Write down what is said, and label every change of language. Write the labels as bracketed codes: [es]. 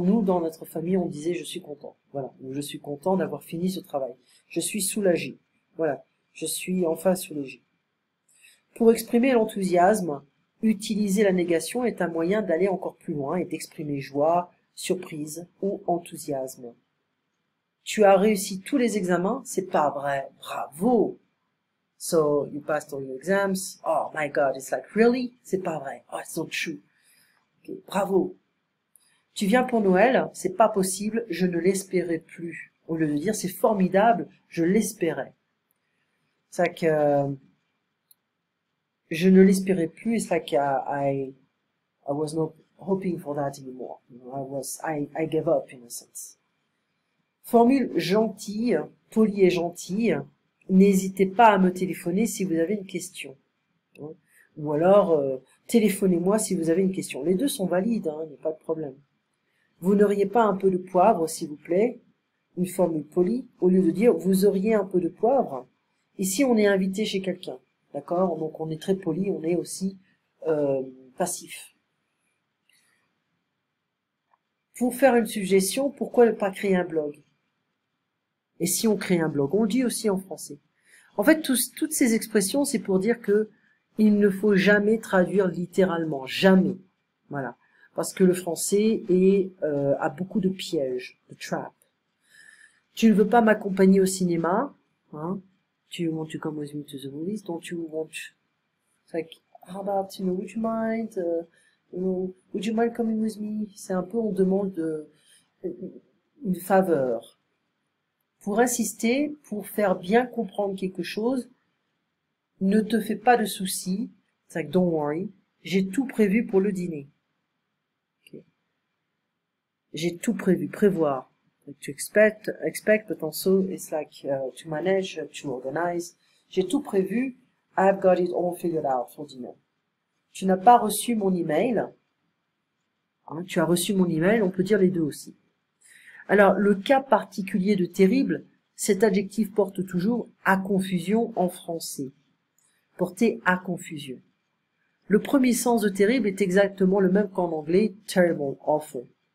[fr] Nous, dans notre famille, on disait je suis content. Voilà. Je suis content d'avoir fini ce travail. Je suis soulagé. Voilà. Je suis enfin soulagé. Pour exprimer l'enthousiasme, utiliser la négation est un moyen d'aller encore plus loin et d'exprimer joie, surprise ou enthousiasme. Tu as réussi tous les examens? C'est pas vrai. Bravo! [en] So, you passed all your exams. Oh my God, it's like, really? [fr] C'est pas vrai. [en] Oh, it's not true. Okay. [fr] Bravo! Tu viens pour Noël? C'est pas possible, je ne l'espérais plus. Au lieu de dire c'est formidable, je l'espérais. C'est que je ne l'espérais plus. [en] It's like I was not hoping for that anymore. I gave up in a sense. [fr] Formule gentille, polie et gentille. N'hésitez pas à me téléphoner si vous avez une question. Ou alors, téléphonez-moi si vous avez une question. Les deux sont valides, hein, il n'y a pas de problème. Vous n'auriez pas un peu de poivre, s'il vous plaît? Une formule polie, au lieu de dire vous auriez un peu de poivre. Ici, on est invité chez quelqu'un, d'accord? Donc, on est très poli, on est aussi passif. Pour faire une suggestion, pourquoi ne pas créer un blog? Et si on crée un blog, on le dit aussi en français. En fait, toutes ces expressions, c'est pour dire que il ne faut jamais traduire littéralement, jamais. Voilà, parce que le français a beaucoup de pièges, de traps. Tu ne veux pas m'accompagner au cinéma, hein? [en] Do you want to come with me to the movies? Don't you want? It's like, how about, would you mind, would you mind coming with me? [fr] C'est un peu, on demande une faveur. Pour insister, pour faire bien comprendre quelque chose, ne te fais pas de soucis. [en] It's like, don't worry. [fr] J'ai tout prévu pour le dîner. Okay. J'ai tout prévu, prévoir. [en] Like to expect, but also it's like to manage, to organize. [fr] J'ai tout prévu. [en] I've got it all figured out for dinner. [fr] Tu n'as pas reçu mon email. Hein, tu as reçu mon email, on peut dire les deux aussi. Alors, le cas particulier de terrible, cet adjectif porte toujours à confusion en français. Porter à confusion. Le premier sens de terrible est exactement le même qu'en anglais, terrible, awful.